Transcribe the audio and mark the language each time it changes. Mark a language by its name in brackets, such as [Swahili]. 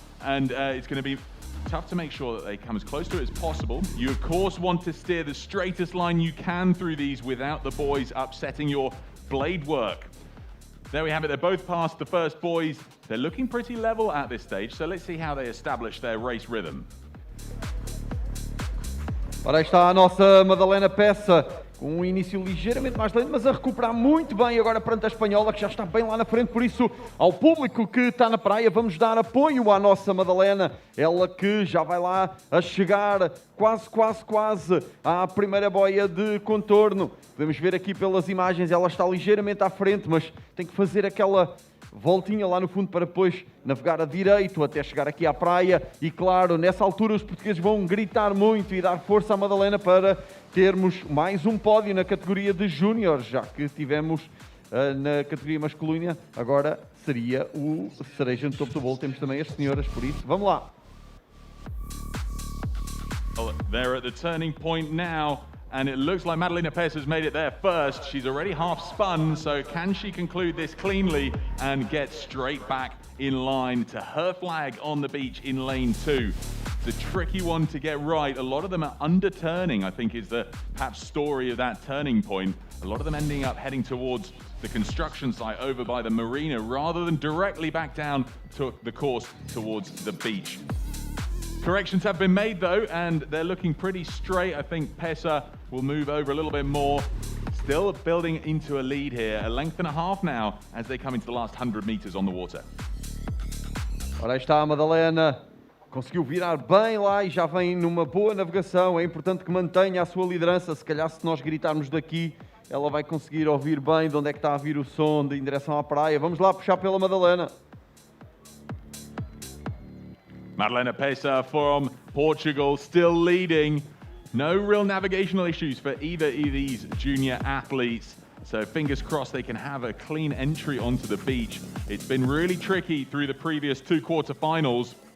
[English] And it's going to be tough to make sure that they come as close to it as possible. You, of course, want to steer the straightest line you can through these without the buoys upsetting your blade work. There we have it. They're both past the first buoys. They're looking pretty level at this stage, so let's see how they establish their race rhythm. [Portuguese] Ora, aí está a nossa Madalena Pesa, com um início ligeiramente mais lento, mas a recuperar muito bem agora perante a espanhola, que já está bem lá na frente. Por isso, ao público que está na praia, vamos dar apoio à nossa Madalena. Ela que já vai lá a chegar quase à primeira boia de contorno. Podemos ver aqui pelas imagens, ela está ligeiramente à frente, mas tem que fazer aquela voltinha lá no fundo para depois navegar a direito até chegar aqui à praia. E claro, nessa altura os portugueses vão gritar muito e dar força à Madalena para termos mais um pódio na categoria de júniores, já que tivemos na categoria masculina, agora seria o cereja no topo do bolo. Temos também as senhoras, por isso vamos lá. [English] Well, they're at the turning point now. And it looks like Madalena Pesa has made it there first. She's already half spun, so can she conclude this cleanly and get straight back in line to her flag on the beach in lane 2? It's a tricky one to get right. A lot of them are under-turning, I think is the perhaps story of that turning point. A lot of them ending up heading towards the construction site over by the marina rather than directly back down to the course towards the beach. Corrections have been made though, and they're looking pretty straight. I think Pesa will move over a little bit more. Still building into a lead here, a length and a half now as they come into the last 100 meters on the water. [Portuguese] Ora, aí está a Madalena, conseguiu virar bem lá e já vem numa boa navegação. É importante que mantenha a sua liderança. Se calhar se nós gritarmos daqui, ela vai conseguir ouvir bem de onde é que está a vir o som em direção à praia. Vamos lá puxar pela Madalena. [English] Madalena Pesa from Portugal still leading. No real navigational issues for either of these junior athletes. So fingers crossed they can have a clean entry onto the beach. It's been really tricky through the previous 2 quarterfinals.